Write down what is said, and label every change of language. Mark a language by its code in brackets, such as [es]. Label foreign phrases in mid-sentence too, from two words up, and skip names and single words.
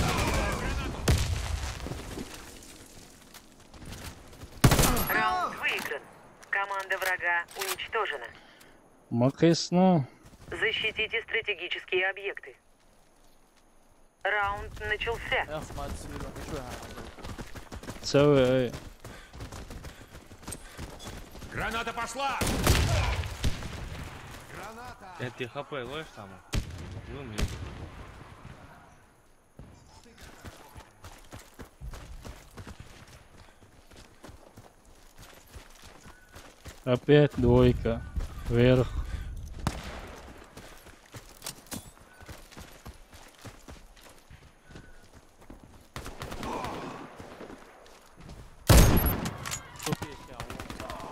[ru] Раунд выигран. Команда врага уничтожена. Макесну. Защитите стратегические объекты. Раунд начался. [ar] أخ ما تصير شو هذا [ru] Целый, эй. Граната пошла! Граната! Это ХП ловишь там? Ну, мне. Опять двойка. Вверх. [ar] شو فيك يا عمو